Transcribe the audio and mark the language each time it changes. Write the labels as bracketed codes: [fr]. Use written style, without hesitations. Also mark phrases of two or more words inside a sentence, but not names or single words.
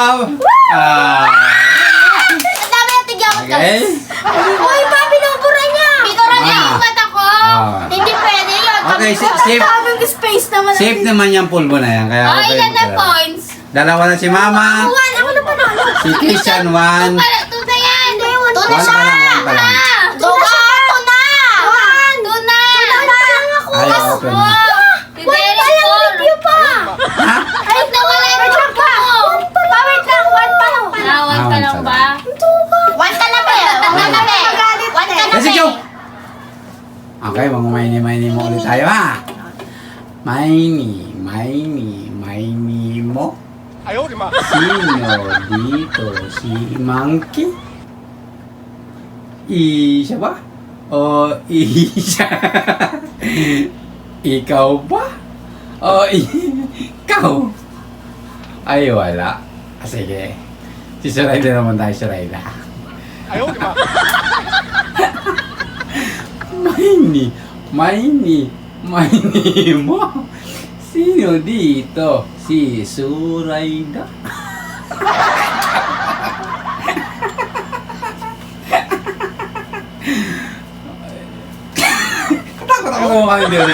[tl] Ang dami yung tigyawat ka. Okay. Uy, pa, binubura niya! Binubura niya Ah. yung mata ko! Ah. Hindi pwede yun. [en] Okay, safe. [tl] Daming space naman. Safe naman yung pulbo na yan. Kaya Oh, okay ilan na lang. points? Dalawa na si Mama. One, ako na panalo. Si Christian, 1. Two na yan! Hindi, one. Two na One siya! pa lang, one pa lang. Two na siya! Two na! One! Two na! Two na lang ako. Ay, open. Si One Derek pa lang, Paul. review pa! Ha? Ay, nawala yung Wait lang pa! Wait lang, one pa lang. Nawan ka lang ba? One ka na ba? One ka na ba? One ka na [en] Let's [tl] ba? [en] go! [tl] Okay, mga maini mo ulit tayo ha. Maini mo. [zh] 哎呦我的妈！ [tl] Sino dito? Si Monkey? Isa ba? O isa? Ikaw ba? O ikaw? Ay, wala. Sige. Si Suraida naman tayo, Suraida. [zh] 哎呦我的妈！ [tl] Maini mo. Sino dito? Si Suraida. Takot ako sa mga Derek.